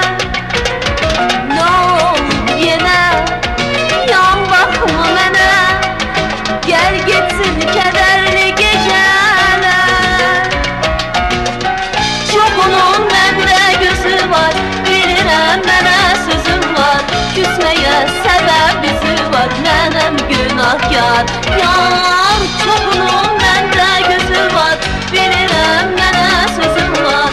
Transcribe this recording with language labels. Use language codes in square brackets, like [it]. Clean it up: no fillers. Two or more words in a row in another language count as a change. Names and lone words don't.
[tr] Ne olur yine yan bakma mənə. Gel gitsin kederli geceler. [az] Çoxunun məndə gözü var, bilirəm mənə sözüm var. Küsməyə səbəb bizi var, mənəm günahkar. Yar çoxunun məndə gözü var, bilirəm mənə sözüm var.